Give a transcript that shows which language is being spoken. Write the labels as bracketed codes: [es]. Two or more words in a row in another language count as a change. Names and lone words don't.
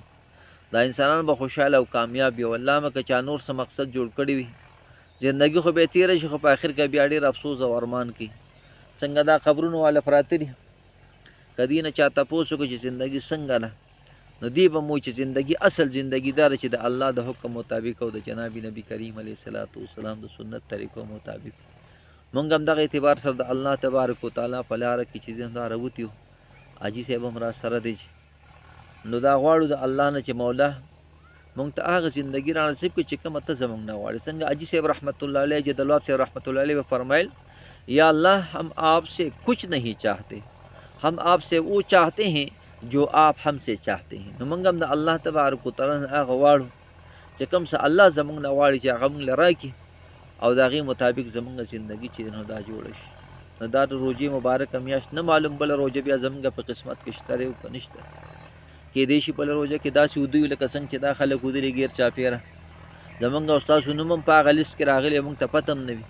[ps] دا انسانان به خوشحاله او کامیاب وي. والله مکه چا نور څه مقصد جوړ کړی وي زندګي خو به یې تېره شي خو په آخر کې بیا ډېر افسوس او ارمان کوي. څنګه دا قبرونو والا پراته دي که دې نه چا تپوس وکړي چې زندګي څنګه ده نو دی به مو چې زندگی اصل زندگی داره چې د الله د حکم مطابق او د جناب نبی کریم [ar] علیه صلات وسلام [ps] د سنت طریقو مطابق. مونږ هم دغه اعتبار سره د [ar] الله تبارک وتعالی [ps] په لاره کې چې دا راوتي یو. حاجي صاحب هم را سره دی نو دا غواړو د الله نه چې مولا مونږ ته هغه زندگی را نصیب کړي چې کومه ته زمونږ نه غواړي. څنګه حاجي صاحب رحمت الله علیه جدلواب صاحب رحمت الله علیه فرمایل یا الله [hi] हम आपसे कुछ नहीं चाहते, हम आपसे वो चाहते हैं जो आप हमसे चाहते हैं. [ps] نو موږ هم د [ar] الله تبارک وتعالی [ps] نه هغه غواړو چې کوم څه الله زموږ نه غواړي چې هغه موږ له راکړي او د هغې مطابق زموږ زندګي چې نو دا جوړه شي. نو دا د روژې مبارکه میاشت نه معلوم بله روژه بیا زموږ په قسمت کې شته دی او که نشته. کیدای شي بله روژه کې داسې ودوي لکه څنګه چې دا خلک ودرې ګیر چاپېره زموږ او ستاسو نوم هم په هغه لیست کې راغلی موږ ته پته هم نه وي.